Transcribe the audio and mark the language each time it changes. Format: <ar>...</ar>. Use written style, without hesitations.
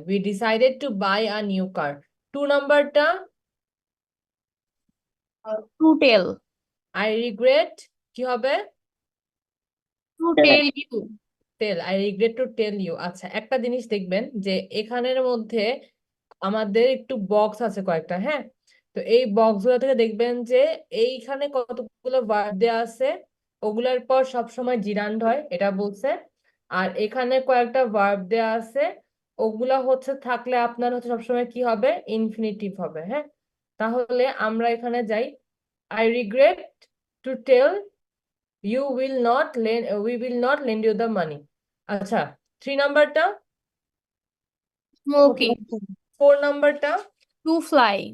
<en>We decided to buy a new car.</en> <bn>2 নাম্বারটা</bn> <en>to tell I regret</en> <bn>কি হবে?</bn> <en>To tell you tell, I regret to tell you.</en> <bn>আচ্ছা, একটা জিনিস দেখবেন যে এখানের মধ্যে আমাদের একটু বক্স আছে কয়েকটা, হ্যাঁ? তো এই বক্স গুলো থেকে দেখবেন যে এইখানে কতগুলো ভার্ব দেওয়া আছে, ওগুলার পর সবসময় জিরান্ড হয়, এটা বলছে। আর এখানে কয়েকটা ভার্ব দেওয়া আছে, ওগুলা হচ্ছে থাকলে আপনার হচ্ছে সবসময় কি হবে? ইনফিনিটিভ হবে, হ্যাঁ? তাহলে আমরা এখানে যাই,</bn> <en>I regret to tell you will not lend we will not lend you the money.</en> <bn>আচ্ছা, 3 নাম্বারটা,</bn> <en>smoking</en> <bn>4 নাম্বারটা,</bn> <en>to fly</en>